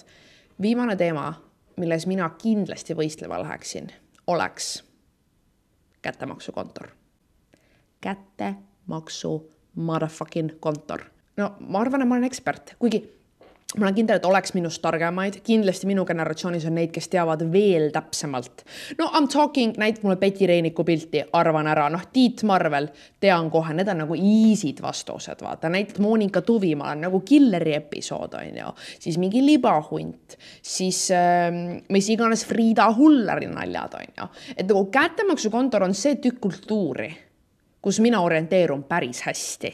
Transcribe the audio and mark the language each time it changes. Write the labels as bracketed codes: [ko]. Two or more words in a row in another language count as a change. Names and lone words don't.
[et] Viimane teema, milles mina kindlasti võistleva läheksin, oleks kättemaksukontor. Kättemaksu motherfucking kontor. No ma arvan, et ma olen ekspert, kuigi ma olen kindel, et oleks minust targemaid. Kindlasti minu generatsioonis on neid, kes teavad veel täpsemalt. [en] No I'm talking, [et] näitab mulle Betty Reiniku pilti, arvan ära. Tiit Marvel, tean kohe, need on nagu easy'd vastused, vaata. Näitad Monika Tuvimaa on nagu killeri episood, on ju. Siis mingi libahunt, siis mis iganes Friida Hullari naljad, on ju. Et nagu kättemaksukontor on see tükk kultuuri, kus mina orienteerun päris hästi.